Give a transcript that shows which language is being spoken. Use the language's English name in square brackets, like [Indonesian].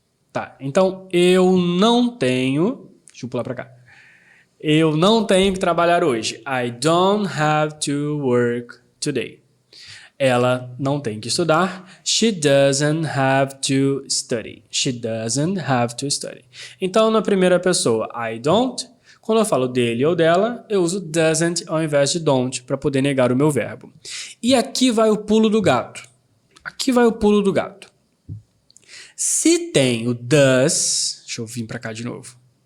[Portuguese] Tá, então eu não tenho... Deixa eu pular para cá. Eu não tenho que trabalhar hoje. [English] I don't have to work today. [Portuguese] Ela não tem que estudar. [English] She doesn't have to study. She doesn't have to study. [Portuguese] Então, na primeira pessoa, [English] I don't. [Portuguese] Quando eu falo dele ou dela, eu uso doesn't ao invés de don't para poder negar o meu verbo. E aqui vai o pulo do gato. Aqui vai o pulo do gato. Se tem o does, deixa eu vir para cá de novo.